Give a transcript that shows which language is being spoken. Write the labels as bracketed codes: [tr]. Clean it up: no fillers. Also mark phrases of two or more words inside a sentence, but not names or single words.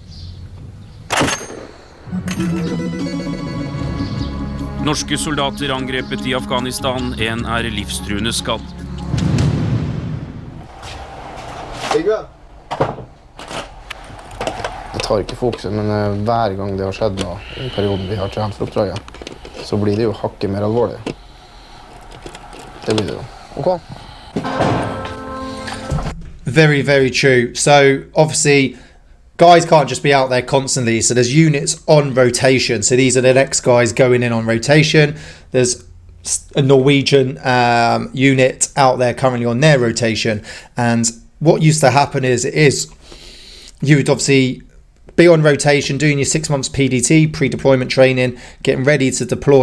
[no] Norske soldater angrepet i Afghanistan, en livstruende skadd. Det tar ikke fokuset, men hver gang det har skjedd nå, i perioden vi har trent for oppdraget, så blir det jo hakket mer alvorlig. Det blir det jo. Ok. [en] Very, very true. So obviously guys can't just be out there constantly, so there's units on rotation. So these are the next guys going in on rotation. There's a Norwegian unit out there currently on their rotation, and what used to happen is you would obviously be on rotation, doing your 6 months PDT, pre-deployment training, getting ready to deploy.